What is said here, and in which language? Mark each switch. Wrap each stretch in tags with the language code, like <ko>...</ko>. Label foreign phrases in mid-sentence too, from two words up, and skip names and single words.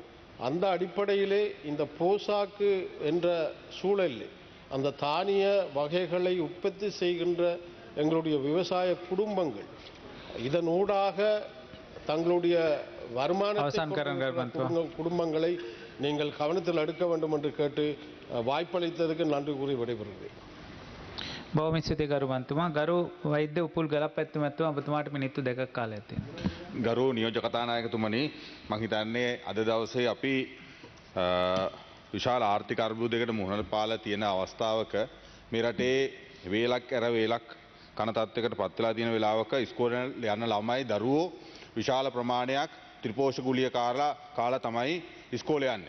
<ta>அந்த அடிப்படையிலே இந்த போசாக்கு என்ற சூழலில் அந்த தானிய வகைகளை உற்பத்தி செய்கின்ற எங்களுடைய விவசாய குடும்பங்கள் இதனூடாக தங்களுடைய வருமானத்தை குடும்பங்களை நீங்கள் கவனத்தில் எடுக்க வேண்டும் என்று கேட்டு வாய்ப்பளித்ததுக்கு நன்றி கூறி விடைபெறுகிறேன்.</ta> <si>බොහොම ස්තුතියි ගරු මන්තුමා. ගරු වෛද්‍ය උපුල් ගලපැත්තු මැතිතුමා, ඔබතුමාට මිනිත්තු 2ක් කාලයක් තියෙනවා. ගරු නියෝජක කතානායකතුමනි, මම හිතන්නේ අද දවසේ අපි විශාල ආර්ථික අර්බුදයකට මුහුණ පාලා තියෙන අවස්ථාවක මේ රටේ වේලක් ඇර වේලක් කන තත්ත්වයකට පත් වෙලා තියෙන වෙලාවක ඉස්කෝලේ යන ළමයි දරුවෝ විශාල ප්‍රමාණයක් ත්‍රිපෝෂ ගුලිය කාලා තමයි ඉස්කෝලේ යන්නේ.</si>